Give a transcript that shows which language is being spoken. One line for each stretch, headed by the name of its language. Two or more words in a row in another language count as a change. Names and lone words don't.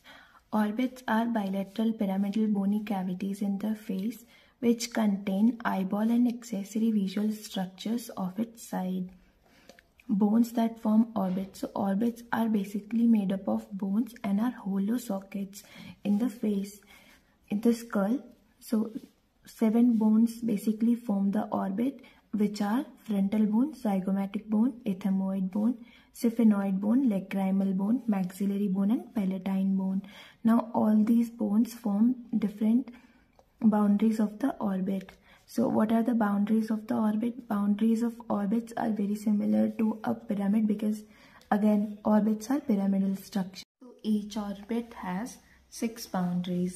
English: Orbits are bilateral pyramidal bony cavities in the face which contain eyeball and accessory visual structures of its side. Bones that form orbits. So orbits are basically made up of bones and are hollow sockets in the face, in the skull. So 7 bones basically form the orbit, which are frontal bone, zygomatic bone, ethmoid bone, sphenoid bone, lacrimal bone, maxillary bone and palatine bone. Now all these bones form different boundaries of the orbit. So what are the boundaries of the orbit? Boundaries of orbits are very similar to a pyramid because again orbits are pyramidal structure. So each orbit has 6 boundaries.